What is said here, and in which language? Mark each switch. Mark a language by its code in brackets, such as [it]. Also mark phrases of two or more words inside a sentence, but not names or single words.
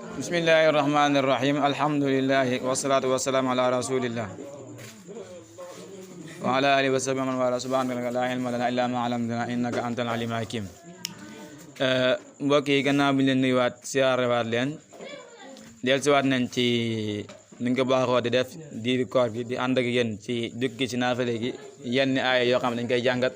[ar] بسم الله الرحمن الرحيم الحمد لله والصلاة والسلام على رسول الله وعلى آله وصحبه ومن والاه. سبحانك لا علم لنا إلا ما علمتنا إنك أنت العليم الحكيم. [wo] Mbokk yi gannaaw bi leen nuyuwaat siyaarewaat leen dellusiwaat nañ ci ni nga ko baaxoo di def diiri koor gi di ànd ak yéen ci dugg ci naafale gi yenn aaya yoo xam ne dañ koy jàngat.